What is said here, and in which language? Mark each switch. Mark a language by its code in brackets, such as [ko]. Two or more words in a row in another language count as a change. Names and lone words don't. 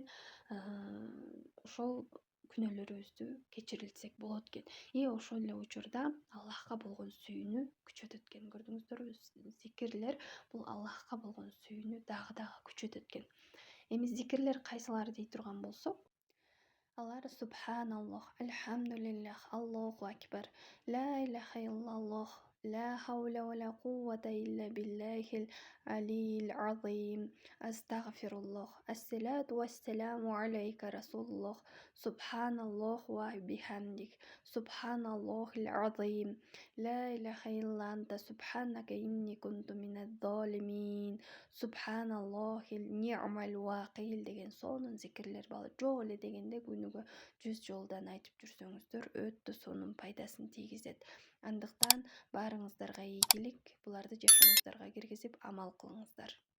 [ky] Ошол күнөөлөрүбүздү кечирилсек болот экен. Ошол эле учурда Аллахка болгон сүйүүнү күчөтөт экен. Көрдүңүздөрбү? Зикирлер бул Аллахка болгон сүйүүнү дагы күчөтөт экен. Эми зикирлер кайсылары дей турган болсок, алар [ar] سبحان الله، الحمد لله، الله أكبر، لا إله إلا الله, لا حول ولا قوة إلا بالله العلي العظيم. أستغفر الله. الصلاة والسلام عليك رسول الله. سبحان الله وبحمدك. سبحان الله العظيم. لا إله إلا أنت سبحانك إني كنت من الظالمين. سبحان الله النعم الوكيل [ky] деген сонун зикирлер бар. Жок эле дегенде күнүгө 100 жолдан айтып жүрсөңүздөр өтө сонун пайдасын тийгизет. Андыктан баарыңыздарга ийгилик, буларды жашооңуздарга киргизип амал кылыңыздар.